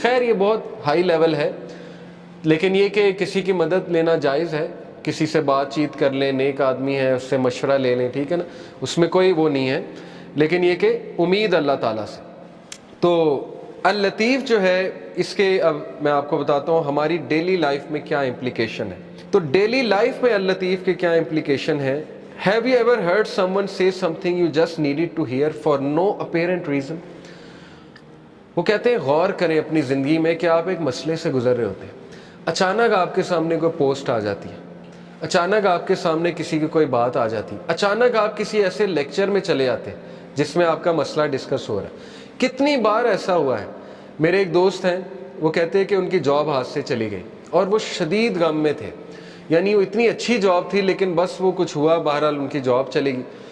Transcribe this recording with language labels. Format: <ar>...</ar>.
<ur>خیر یہ بہت ہائی لیول ہے, لیکن یہ کہ کسی کی مدد لینا جائز ہے, کسی سے بات چیت کر لیں, نیک آدمی ہے اس سے مشورہ لے لیں, ٹھیک ہے نا, اس میں کوئی وہ نہیں ہے. لیکن یہ کہ امید اللہ تعالیٰ سے. تو اللطیف جو ہے اس کے اب میں آپ کو بتاتا ہوں ہماری ڈیلی لائف میں کیا امپلیکیشن ہے. تو ڈیلی لائف میں اللطیف کے کیا امپلیکیشن ہے.</ur> <en>Have you ever heard someone say something you just needed to hear for no apparent reason?</en> <ur>وہ کہتے ہیں غور کریں اپنی زندگی میں کہ آپ ایک مسئلے سے گزر رہے ہوتے ہیں, اچانک آپ کے سامنے کوئی پوسٹ آ جاتی ہے, اچانک آپ کے سامنے کسی کی کوئی بات آ جاتی, اچانک آپ کسی ایسے لیکچر میں چلے جاتے ہیں جس میں آپ کا مسئلہ ڈسکس ہو رہا ہے. کتنی بار ایسا ہوا ہے. میرے ایک دوست ہیں, وہ کہتے ہیں کہ ان کی جاب ہاتھ سے چلی گئی اور وہ شدید غم میں تھے, یعنی وہ اتنی اچھی جاب تھی لیکن بس وہ کچھ ہوا, بہرحال ان کی جاب چلے گی.</ur>